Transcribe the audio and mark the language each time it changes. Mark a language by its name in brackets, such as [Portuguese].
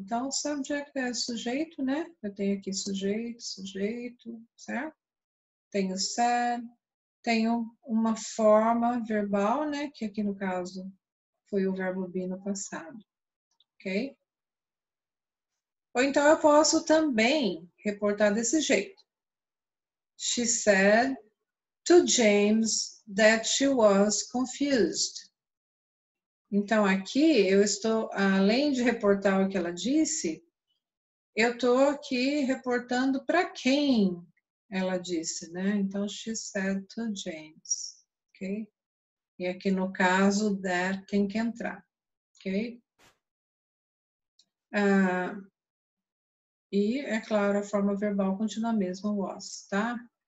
[Portuguese] Então, subject é sujeito, né? Eu tenho aqui sujeito, certo? Tenho said, tenho uma forma verbal, né? Que aqui no caso foi o verbo be no passado, ok? Ou então eu posso também reportar desse jeito. [English] She said to James that she was confused. [Portuguese] Então aqui eu estou, além de reportar o que ela disse, eu estou aqui reportando para quem ela disse, né? Então, [English] she said to James, [Portuguese] ok? E aqui no caso, that tem que entrar, ok? E, é claro, a forma verbal continua a mesma, was, tá?